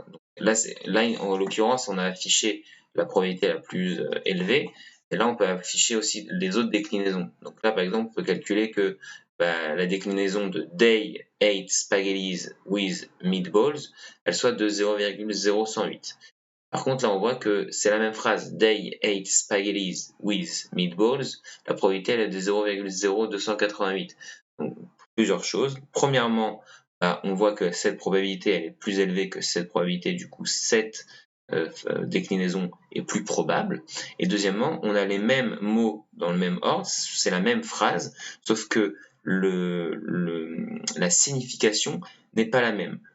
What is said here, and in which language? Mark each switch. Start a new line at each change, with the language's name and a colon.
French: Donc, là, en l'occurrence, on a affiché la probabilité la plus élevée, et là, on peut afficher aussi les autres déclinaisons. Donc là, par exemple, on peut calculer que la déclinaison de
English: Day ate spaghettis with meatballs,
French: elle soit de 0,0108. Par contre, là, on voit que c'est la même phrase.
English: Day ate spaghettis with meatballs.
French: La probabilité, elle est de 0,0288. Donc, plusieurs choses. Premièrement, on voit que cette probabilité, elle est plus élevée que cette probabilité. Du coup, cette déclinaison est plus probable. Et deuxièmement, on a les mêmes mots dans le même ordre. C'est la même phrase, sauf que la signification n'est pas la même.